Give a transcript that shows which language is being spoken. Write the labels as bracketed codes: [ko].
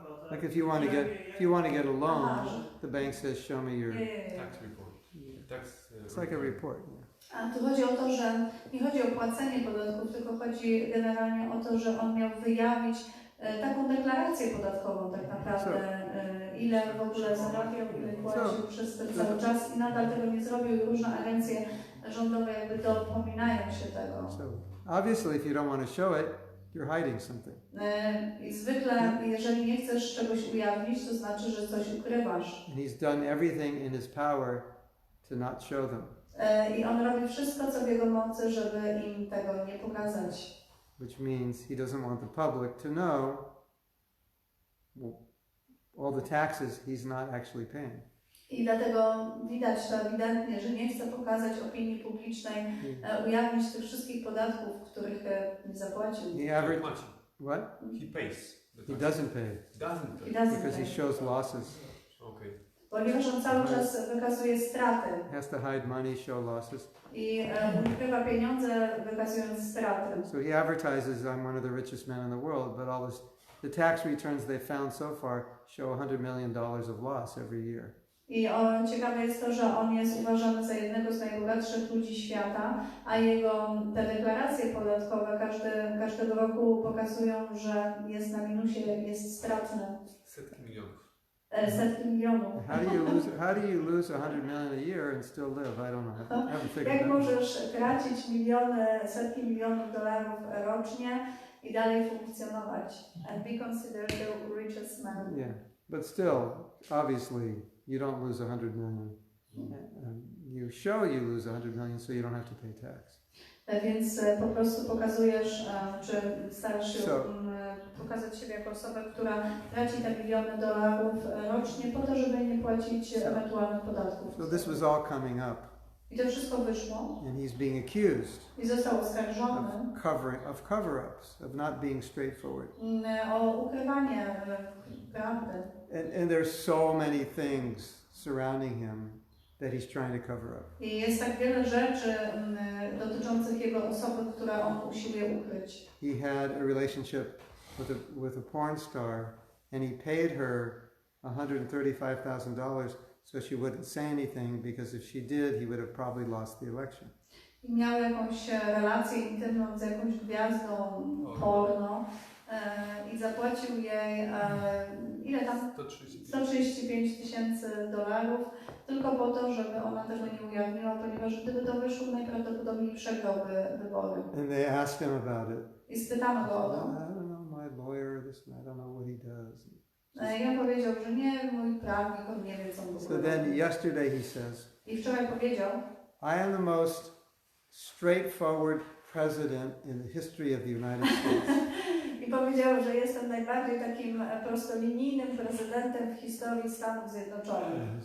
[en] Like if you want to get a loan, the bank says, "Show me your tax report." It's like a report. [pl] A tu chodzi o to, że nie chodzi o płacenie podatków, tylko chodzi generalnie o to, że on miał wyjawić taką deklarację podatkową tak naprawdę, ile w ogóle zarabiał, ile płacił przez ten cały czas i nadal tego nie zrobił i różne agencje rządowe jakby dopominają się tego. [en] So obviously if you don't want to show it, you're hiding something. [pl] I zwykle jeżeli nie chcesz czegoś ujawnić, to znaczy, że coś ukrywasz. [en] And he's done everything in his power to not show them. [pl] I on robi wszystko, co w jego mocy, żeby im tego nie pokazać. [en] Which means he doesn't want the public to know all the taxes he's not actually paying. [pl] I dlatego widać to ewidentnie, że nie chce pokazać opinii publicznej, ujawnić tych wszystkich podatków, których nie zapłacił. [en] What? He pays. He doesn't pay. Because he shows losses. Okay. [pl] Ponieważ on cały czas wykazuje straty. [en] Has to hide money, show losses. [pl] I ukrywa pieniądze, wykazując straty. [en] So he advertises, "I'm one of the richest men in the world," but the tax returns they found so far show $100 million of loss every year. [pl] I ciekawe jest to, że on jest uważany za jednego z najbogatszych ludzi świata, a jego te deklaracje podatkowe każdego roku pokazują, że jest na minusie, jest stratny. Setki milionów. Setki milionów. [en] How do you lose $100 million a year and still live? I don't know. I haven't figured [pl] Jak [en] that out. [pl] możesz tracić setki milionów dolarów rocznie i dalej funkcjonować? [en] And be considered the richest man. Yeah, but still, obviously, you don't lose $100 million. You show you lose $100 million, so you don't have to pay tax. [pl] Więc po prostu pokazujesz, czy starasz się pokazać siebie jako osobę, która traci te miliony dolarów rocznie po to, żeby nie płacić ewentualnych podatków. [en] So this was all coming up. [pl] I to wszystko wyszło. [en] And he's being accused [pl] I został oskarżony [en] of cover-ups, of not being straightforward. [pl] O ukrywanie prawdy. [en] And there's so many things surrounding him that he's trying to cover up. [pl] I jest tak wiele rzeczy dotyczących jego osoby, które on usiłuje ukryć. [en] He had a relationship with a porn star, and he paid her $135,000 so she wouldn't say anything, because if she did, he would have probably lost the election. [pl] I miał jakąś relację intymną z jakąś gwiazdą porno i zapłacił jej ile tam? $135,000 tylko po to, żeby ona tego nie ujawniła, ponieważ gdyby to wyszło, najprawdopodobniej przegrałby wybory. [en] And they asked him about it. [pl] I spytano go o to. [en] I don't know, my lawyer, this, I don't know what he does. [pl] I on powiedział, że nie, mój prawnik, on nie wie, co on [en] So then yesterday he says, [pl] I wczoraj powiedział, [en] I am the most straightforward president in the history of the United States. [pl] I powiedział, że jestem najbardziej takim prostolinijnym prezydentem w historii Stanów Zjednoczonych.